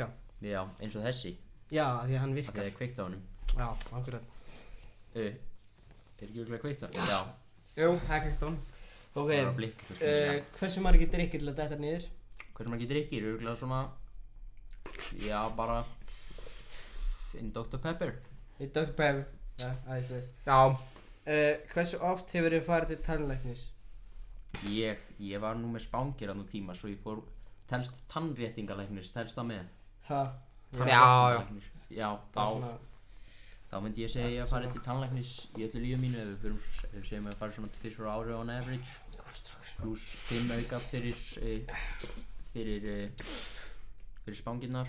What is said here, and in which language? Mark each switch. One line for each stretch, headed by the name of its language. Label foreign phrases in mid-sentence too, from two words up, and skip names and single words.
Icelandic: Já, eins og þessi. Já, því að hann virkar. Það er kveikt á honum. Já, akkurat. Er ekki örugglega kveikt á hann? Já. Jú, það er kveikt á hann. Ok, Það var blikk. hversu margir drykkir til að detta niður? Hversu margir drykkir? Örugglega svona... Já, bara... In Dr. Pepper. Í Dr. Pepper. Já, æðislega. Já. Hversu oft hefur þið farið til tannlæknis? Ég var nú með spangir á nú tíma svo ég fór... Telst tannréttingalæknis, telst það með? Ha? Tannréttingalæknis. Já, Svona... þá myndi ég segja að fara til tannlæknis í öllu lífi mínu ef við segjum að fara svona 2 ári
English: on average
Icelandic: pluss 5 auka fyrir spangirnar.